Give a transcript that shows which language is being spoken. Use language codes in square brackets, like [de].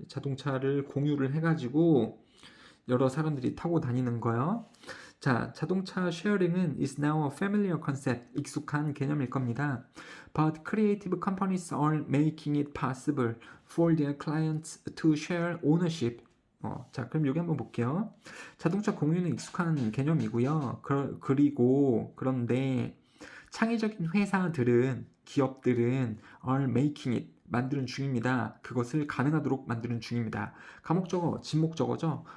[ko] 자동차를 공유를 해가지고 여러 사람들이 타고 다니는 거요. 자, 자동차 쉐어링은 [en] is now a familiar concept, [ko] 익숙한 개념일 겁니다. [en] But creative companies are making it possible for their clients to share ownership. [ko] 자, 그럼 여기 한번 볼게요. 자동차 공유는 익숙한 개념이고요. 그런데 창의적인 회사들은, 기업들은 [en] are making it, [ko] 만드는 중입니다. 그것을 가능하도록 만드는 중입니다. 가목적어, 진목적어죠.